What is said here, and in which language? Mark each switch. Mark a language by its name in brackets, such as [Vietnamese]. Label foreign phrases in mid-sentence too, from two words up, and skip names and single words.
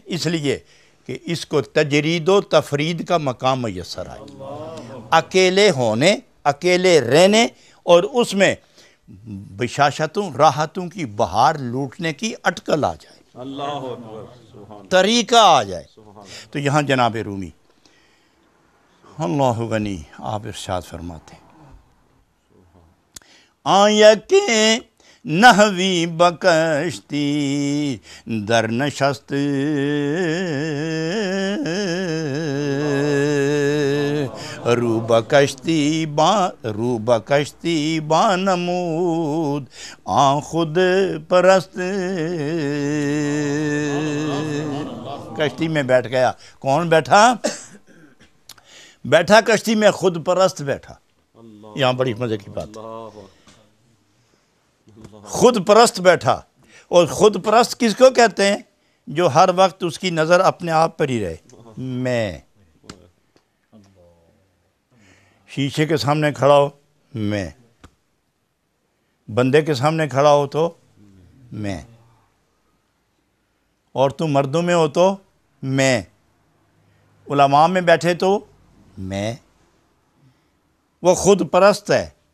[Urdu] اس لیے کہ اس کو تجرید و تفرید کا مقام میسر آئے، اکیلے ہونے، اکیلے رہنے اور اس میں بشاشتوں راحتوں کی بہار لوٹنے کی اٹکل آ جائے، طریقہ آ جائے۔ تو یہاں جناب رومی اللہ غنی آپ ارشاد فرماتے ہیں، [Persian] آیا کہ نحوی بکشتی در نشست رو بکشتی با نمود آن خود پرست۔ [Urdu] کشتی میں بیٹھ گیا، کون بیٹھا؟ بیٹھا کشتی میں خود پرست بیٹھا۔ یہاں بڑی مزے کی بات ہے، خود پرست بیٹھا۔ اور خود پرست کس کو کہتے ہیں؟ جو ہر وقت اس کی نظر اپنے آپ پر ہی رہے، میں شیشے کے سامنے کھڑا ہو میں، بندے کے سامنے کھڑا ہو تو میں، اور تو مردوں میں ہو تو میں، علماء میں بیٹھے تو میں، وہ خود پرست ہے۔